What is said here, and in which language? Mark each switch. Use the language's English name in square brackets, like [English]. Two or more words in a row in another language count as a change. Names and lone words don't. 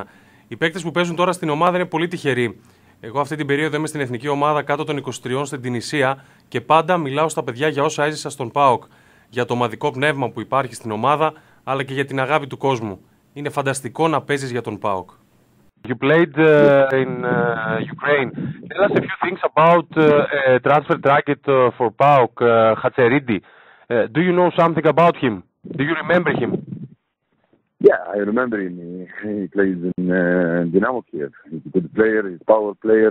[Greek] Οι παίκτες που παίζουν τώρα στην ομάδα είναι πολύ τυχεροί. Εγώ αυτή την περίοδο είμαι στην εθνική ομάδα κάτω των 23 στην Τινησία και πάντα μιλάω στα παιδιά για όσα έζησα στον ΠΑΟΚ. Για το ομαδικό πνεύμα που υπάρχει στην ομάδα, αλλά και για την αγάπη του κόσμου. Είναι φανταστικό να παίζεις για τον ΠΑΟΚ. [English] You played in Ukraine. Tell us a few things about transfer target for P.A.O.K, Hatseridi. Do you know something about him? Do you remember him? Yeah, I remember him. He plays in Dynamo Kiev. He's a good player. He's a power player.